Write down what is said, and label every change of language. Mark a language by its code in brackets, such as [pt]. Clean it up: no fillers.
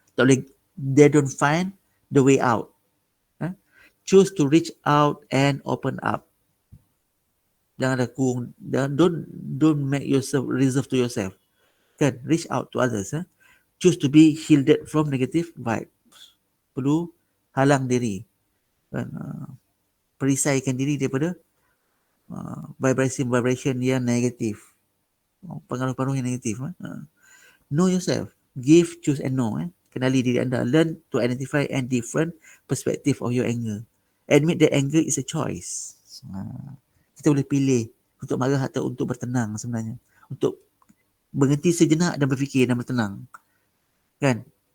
[ms] Tak boleh, [en] they don't find the way out. Choose to reach out and open up. [ms] Jangan rakung, [en] don't make yourself reserved to yourself. Kan? Reach out to others. Choose to be shielded from negative vibes. [ms] Perlu halang diri. Kan? Perisaikan diri daripada vibration yang negatif. Pengaruh-pengaruh yang negatif. [en] Know yourself. Give, choose and know. [ms] Kenali diri anda. [en] Learn to identify and different perspective of your anger. Admit that anger is a choice. [ms] Kita boleh pilih untuk marah atau untuk bertenang sebenarnya. Untuk berhenti sejenak dan berfikir dan bertenang. Kan?